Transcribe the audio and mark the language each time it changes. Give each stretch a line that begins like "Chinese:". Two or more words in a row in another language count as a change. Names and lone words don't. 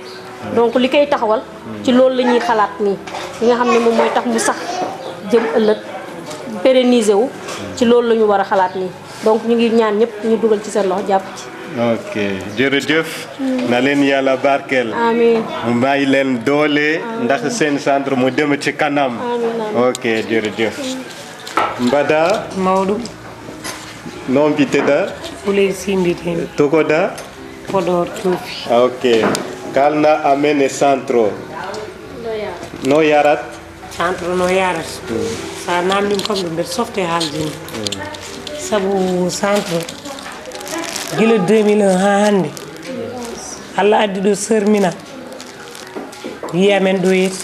Wolof: donc li koy taxawal ci loolu la ñuy xalaat nii li nga xam ne moom mooy tax mu sax jëm ëllëg pérenniser wu ci loolu la ñu war a xalaat nii donc ñu ngi ñaan ñëpp ñu dugal ci seen loxo jàpp ci. ok jërëjëf. na leen yàlla barkeel. amiin mu bàyyi leen doole. ndax seen centre mu dem ci kanam. amiin ok jërëjëf.
Fula: Mbada. Mawɗo non biteda. Fuley Simbitini Togoda. Podor Cuufi. ok kalna amene centro no yarat. centre no yarata sa namdima kam ɗum mbeɗa softe haaldini sabu centre gila 2001 ha hannde Allah addi ɗo Sœur Mina wiya men ɗo yeti